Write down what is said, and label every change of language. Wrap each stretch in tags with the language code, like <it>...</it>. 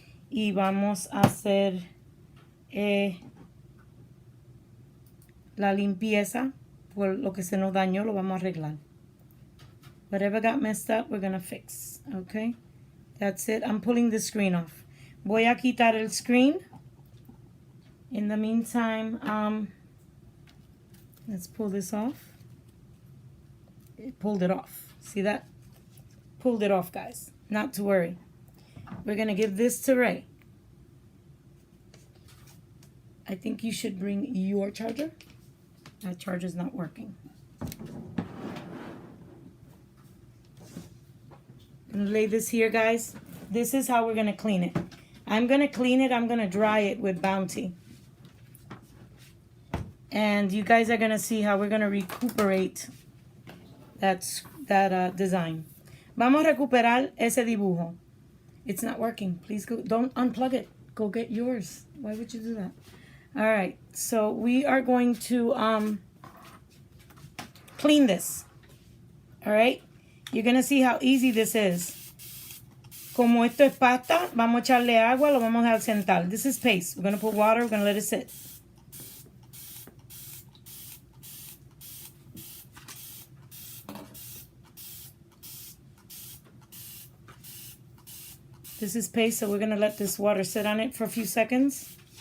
<es>Y vamos a hacer la limpieza. Por lo que se nos dañó, lo vamos a arreglar.</es> <en>Whatever got messed up, we're going to fix. Okay? That's it. I'm pulling the screen off.</en> <es>Voy a quitar el screen.</es> <en>In the meantime, let's pull this off. It pulled it off. See that? Pulled it off, guys. Not to worry. We're going to give this to Ray. I think you should bring your charger. That charger's not working. I'm going to lay this here, guys. This is how we're going to clean it. I'm going to clean it. I'm going to dry it with Bounty. And you guys are going to see how we're going to recuperate that design.</en> <es>Vamos a recuperar ese dibujo.</es> <en>It's not working. Please go. Don't unplug it. Go get yours. Why would you do that? All right. So we are going to clean this. All right. You're going to see how easy this is.</en> <es>Como esto es pasta, vamos a echarle agua, lo vamos a dejar sentar.</es> <en>This is paste. We're going to put water. We're going to let it sit. This is paste, so we're going to let this water sit on it for a few seconds.</en>